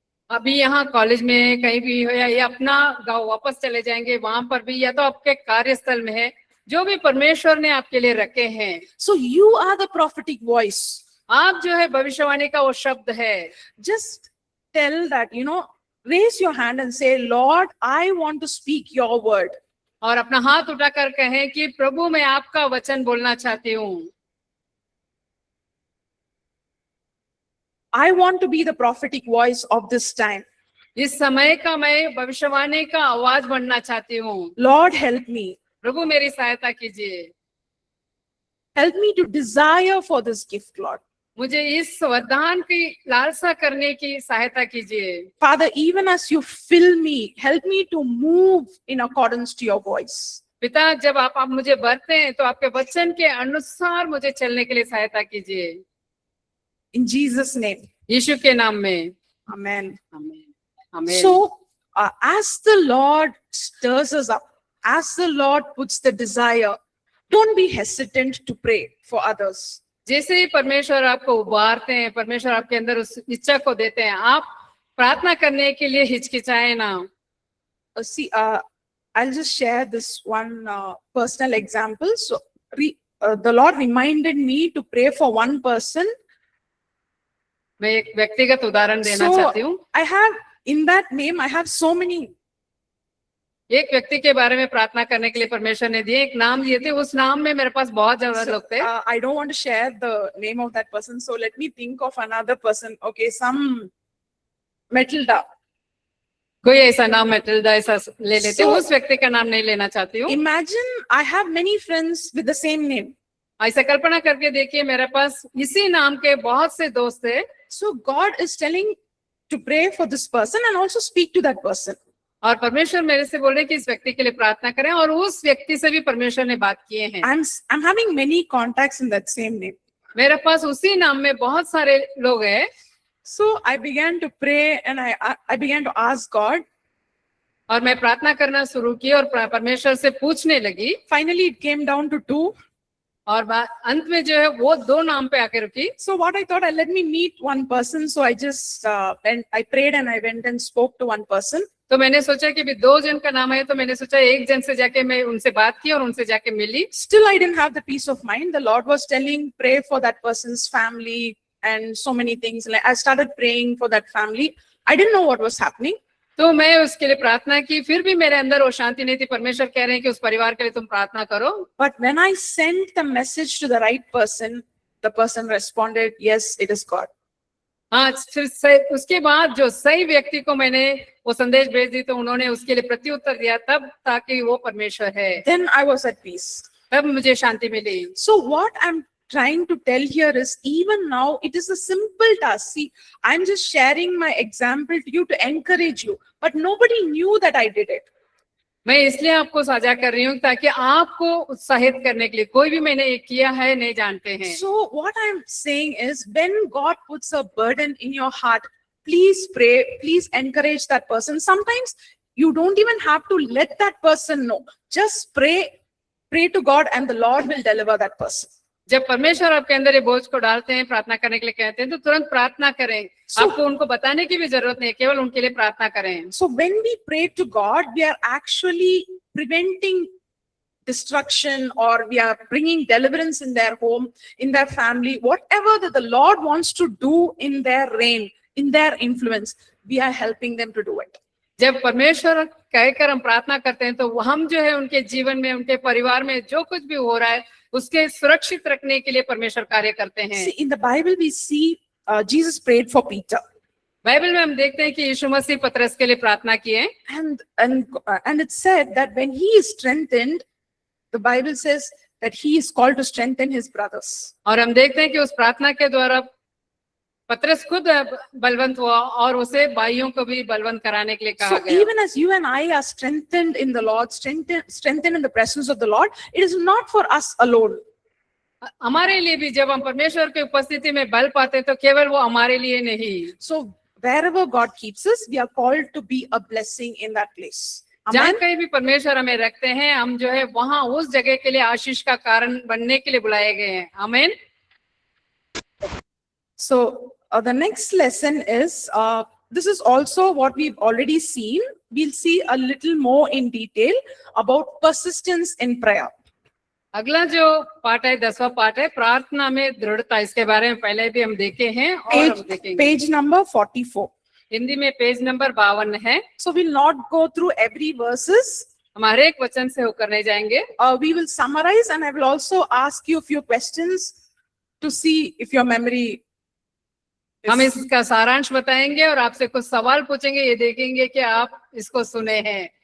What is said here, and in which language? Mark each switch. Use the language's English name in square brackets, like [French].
[Hindi] अभी यहाँ कॉलेज में कहीं भी हो या अपना गांव वापस चले जाएंगे वहां पर भी या तो आपके कार्यस्थल में है जो भी परमेश्वर ने आपके लिए रखे हैं। [English] So you are the prophetic voice. [Hindi] आप जो है भविष्यवाणी का वो शब्द है। [English] Just tell that, raise your hand and say, Lord, I want to speak your word. [Hindi] और अपना हाथ उठाकर कहें कि प्रभु मैं आपका वचन बोलना चाहती हूँ। [English] I want to be the prophetic voice of this time. [Hindi] इस समय का मैं भविष्यवाणी का आवाज बनना चाहती हूँ। [English] Lord, help me. [Hindi] प्रभु मेरी सहायता कीजिए। [English] Help me to desire for this gift, Lord. [Hindi] मुझे इस वरदान की लालसा करने की सहायता कीजिए। [English] Father, even as you fill me, help me to move in accordance to your voice. [Hindi] पिता जब आप मुझे भरते हैं तो आपके वचन के अनुसार मुझे चलने के लिए सहायता कीजिए। [English] In Jesus' name. [Hindi] यीशु के नाम में। [English] Amen. [Hindi] आमीन। आमीन। [English] So, as the Lord stirs us up, as the Lord puts the desire, don't be hesitant to pray for others. [Hindi] जैसे ही परमेश्वर आपको उबारते हैं, परमेश्वर आपके अंदर उस इच्छा को देते हैं, आप प्रार्थना करने के लिए हिचकिचाए ना। [English] See, I'll just share this one personal example. So, the Lord reminded me to pray for one person. [Hindi] मैं एक व्यक्तिगत उदाहरण देना [English] So, [Hindi] चाहती हूँ। [English] I have in that name, I have so many. [Hindi] एक व्यक्ति के बारे में प्रार्थना करने के लिए परमेश्वर ने दिए, एक नाम दिए थे, उस नाम में मेरे पास बहुत ज्यादा [English] So, [Hindi] लोग थे। [English] I don't want to share the name of that person. So let me think of another person. Okay, some Matilda. [Hindi] कोई ऐसा नाम मैटिल्डा ऐसा ले लेते, [English] So- [Hindi] उस व्यक्ति का नाम नहीं लेना चाहती हूँ। [English] Imagine I have many friends with the same name. [Hindi] ऐसा कल्पना करके देखिए, मेरे पास इसी नाम के बहुत से दोस्त थे। [English] So God is telling to pray for this person and also speak to that person. [Hindi] और परमेश्वर मेरे से बोल रहे कि इस व्यक्ति के लिए प्रार्थना करें, और उस व्यक्ति से भी परमेश्वर ने बात किए हैं। [English] I'm having many contacts in that same name. [Hindi] मेरे पास उसी नाम में बहुत सारे लोग हैं। [English] So I began to pray and I began to ask God. [Hindi] और मैं प्रार्थना करना शुरू की और परमेश्वर से पूछने लगी। [English] Finally, it came down to 2. [Hindi] और अंत में जो है वो 2 नाम पे आके रुकी। [English] So what I thought, let me meet one person. So I just went, I prayed and I went and spoke to one person. [Hindi] तो मैंने सोचा कि भी 2 जन का नाम है, तो मैंने सोचा एक जन से जाके मैं उनसे बात की और उनसे जाके मिली। [English] Still, I didn't have the peace of mind. The Lord was telling, pray for that person's family and so many things. Like I started praying for that family. I didn't know what was happening. [Hindi] तो मैं उसके लिए प्रार्थना की, फिर भी मेरे अंदर वो शांति नहीं थी। परमेश्वर कह रहे हैं कि उस परिवार के लिए तुम प्रार्थना करो। [English] But when I sent the message to the right person, the person responded, yes, it is God. [Hindi] हाँ, फिर उसके बाद जो सही व्यक्ति को मैंने वो संदेश भेज दी, तो उन्होंने उसके लिए प्रत्युत्तर दिया, तब ताकि वो परमेश्वर है। [English] Then I was at peace. [Hindi] तब मुझे शांति मिली। [English] So what I'm trying to tell here is, even now, it is a simple task. See, I'm just sharing my example to you to encourage you, but nobody knew that I did it. [Hindi] मैं इसलिए आपको साझा कर रही हूँ ताकि आपको उत्साहित करने के लिए, कोई भी मैंने ये किया है नहीं जानते हैं। [English] So what I'm saying is, when God puts a burden in your heart, please pray, please encourage that person. Sometimes you don't even have to let that person know. Just pray to God and the Lord will deliver that person. [Hindi] जब परमेश्वर आपके अंदर ये बोझ को डालते हैं, प्रार्थना करने के लिए कहते हैं, तो तुरंत प्रार्थना करें। आपको उनको बताने की भी जरूरत नहीं है, केवल उनके लिए प्रार्थना करें। [English] So when we pray to God, we are actually preventing destruction, or we are bringing deliverance in their home, in their family, whatever that the Lord wants to do in their reign, in their influence, we are helping them to do it. [Hindi] जब परमेश्वर कहकर हम प्रार्थना करते हैं, तो हम जो है उनके जीवन में, उनके परिवार में जो कुछ भी हो रहा है, उसके सुरक्षित रखने के लिए परमेश्वर कार्य करते हैं। [English] See, in the Bible we see Jesus prayed for Peter. [Hindi] Bible में हम देखते हैं कि यीशु मसीह पतरस के लिए प्रार्थना की है। [English] And it said that when he is strengthened, the Bible says that he is called to strengthen his brothers. [Hindi] और हम देखते हैं कि उस प्रार्थना के द्वारा पतरस खुद बलवंत हुआ और उसे भाइयों को भी बलवंत कराने के लिए कहा [English] So [Hindi] गया। [English] even as you and I are strengthened in the Lord, strengthened in the presence of the Lord, it is not for us alone. [Hindi] हमारे लिए भी जब हम परमेश्वर की उपस्थिति में बल पाते, तो केवल वो हमारे लिए नहीं। [English] So wherever God keeps us, we are called to be a blessing in that place. [Hindi] जहाँ [English] Amen. [Hindi] कहीं भी परमेश्वर हमें रखते हैं, हम जो है वहां उस जगह के लिए आशीष का कारण बनने के लिए बुलाए गए हैं। आमीन। [English] So the next lesson is, this is also what we've already seen. We'll see a little more in detail about persistence in prayer. [Hindi] अगला जो पाठ है, 10वां पाठ है, प्रार्थना में दृढ़ता। इसके बारे में पहले भी हम देखे हैं और हम देखेंगे। [English] Page number 44. [Hindi] हिंदी में पेज नंबर 52 है। [English] So we'll not go through every verses. [Hindi] हम हर एक वचन से होकर नहीं जाएंगे। [English] We will summarize, and I will also ask you a few questions to see if your memory [Hindi] हम इसका सारांश बताएंगे और आपसे कुछ सवाल पूछेंगे, ये देखेंगे कि आप इसको सुने हैं।